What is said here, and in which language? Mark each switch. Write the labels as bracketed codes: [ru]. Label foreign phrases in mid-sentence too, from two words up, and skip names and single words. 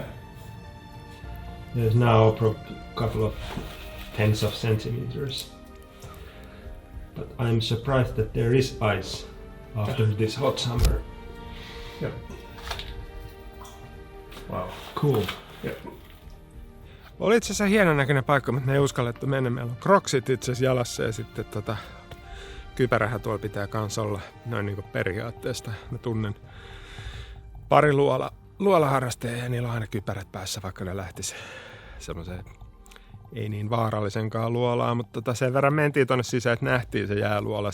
[en] There's now a couple of tens of centimeters. But I'm surprised that there is ice after this hot summer. Yep. Wow. Cool. Yep. [fi] Oli itse asiassa hienon näköinen paikka, mutta me ei uskallettu mennä. Meillä on kroksit itse asiassa jalassa ja sitten kypärähän tuolla pitää kans olla noin niin kuin periaatteesta. Mä tunnen pari luolaharrastajia ja niillä on aina kypärät päässä, vaikka ne lähtis semmoiseen ei niin vaarallisenkaan luolaa, mutta sen verran mentiin tonne sisään, että nähtiin se jääluola.